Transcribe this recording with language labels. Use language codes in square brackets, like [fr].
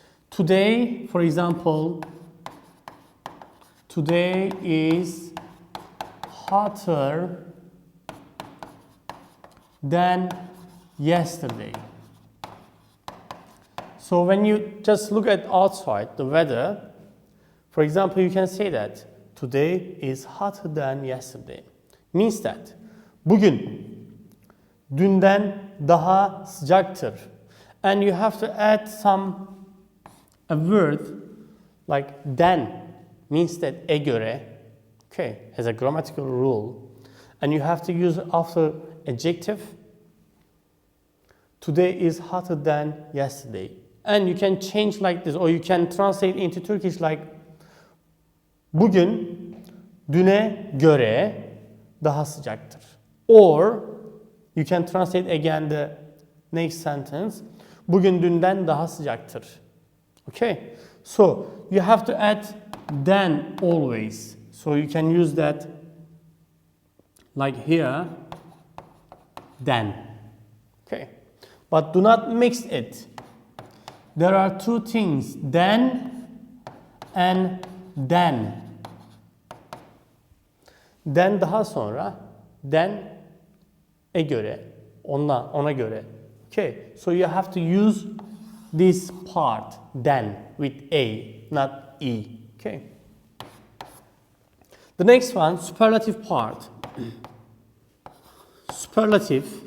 [en] Today, for example, today is hotter than yesterday. So when you just look at outside the weather, for example, you can say that today is hotter than yesterday. Means that [tr] bugün dünden daha sıcaktır. [en] And you have to add a word like than, means that göre, okay, has a grammatical rule. And you have to use after adjective. Today is hotter than yesterday. And you can change like this, or you can translate into Turkish like [tr] bugün düne göre daha sıcaktır. [en] Or you can translate again the next sentence. [tr] Bugün dünden daha sıcaktır. [en] Okay? So you have to add than always. So you can use that like here, than. Okay? But do not mix it. There are two things, than and then. [tr] Then daha sonra, then göre, ona göre. [en] Okay, so you have to use this part, then, with a, not e. Okay. The next one, superlative part. Superlative.